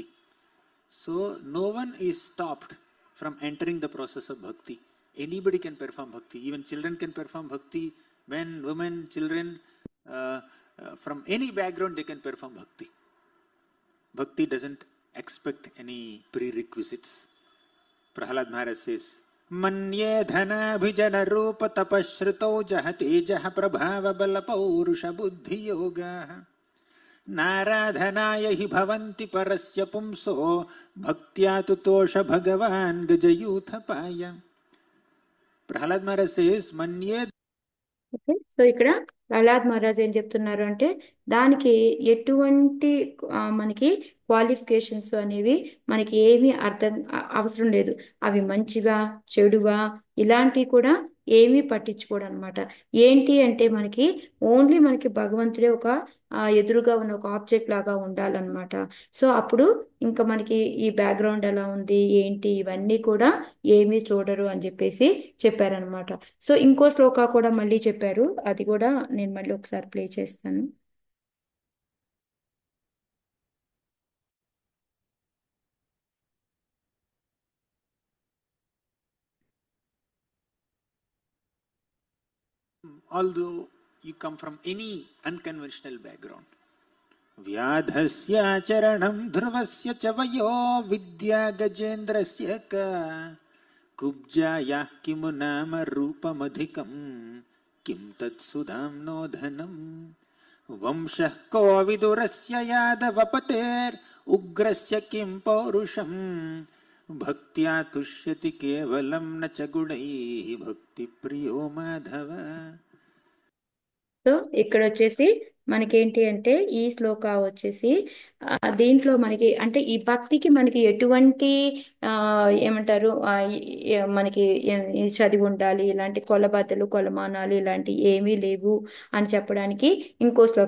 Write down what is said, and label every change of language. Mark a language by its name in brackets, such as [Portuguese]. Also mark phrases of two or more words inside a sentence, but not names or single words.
[English] So, no one is stopped from entering the process of bhakti. Anybody can perform bhakti. Even children can perform bhakti. Men, women, children, from any background, they can perform bhakti. Bhakti doesn't expect any prerequisites. Prahlad Maharaj says, [Sanskrit] मन्ये धन अभिजन रूप तपःश्रुत ओजस्तेजः प्रभाव बल पौरुष बुद्धि योगाः. नाराधनाय हि भवन्ति परस्य पुंसो भक्त्या तुतोष भगवान् गजयूथपाय. [English] Prahlad Maharaj says, Manye. Okay. [Telugu] సో ఇక్కడ ప్రహ్లాద్ మహారాజ్ ఏం చెప్తున్నారు అంటే దానికి ఎటువంటి మనకి క్వాలిఫికేషన్స్ అనేవి మనకి ఏమీ అవసరం లేదు. అవి మంచివా చెడువా ఇలాంటివి కూడా ఏమీ పట్టించుకోడు అనమాట. ఏంటి అంటే మనకి ఓన్లీ మనకి భగవంతుడే ఒక ఎదురుగా ఉన్న ఒక ఆబ్జెక్ట్ లాగా ఉండాలన్నమాట. సో అప్పుడు ఇంకా మనకి ఈ బ్యాక్గ్రౌండ్ ఎలా ఉంది ఏంటి ఇవన్నీ కూడా ఏమీ చూడరు అని చెప్పేసి చెప్పారనమాట. సో ఇంకో శ్లోక కూడా మళ్ళీ చెప్పారు, అది కూడా నేను మళ్ళీ ఒకసారి ప్లే చేస్తాను. [English] Although you come from any unconventional background, [Sanskrit] व्याधस्याचरणं ध्रुवस्य च वयो विद्या गजेन्द्रस्य का कुब्जायाः किमु नाम रूपमधिकं किं तत्सुधाम्नो धनं वंशः को विदुरस्य यादवपतेर्उग्रस्य किं पौरुषं भक्त्या तुष्यति केवलं न च गुणैः भक्तिप्रियो माधव. [Telugu] సో ఇక్కడ వచ్చేసి మనకేంటి అంటే ఈ శ్లోక వచ్చేసి దీంట్లో మనకి అంటే ఈ భక్తికి మనకి ఎటువంటి ఏమంటారు మనకి చదివి ఉండాలి, ఇలాంటి కొలబద్దలు కొలమానాలు ఇలాంటి ఏమీ లేవు అని చెప్పడానికి ఇంకో శ్లోక.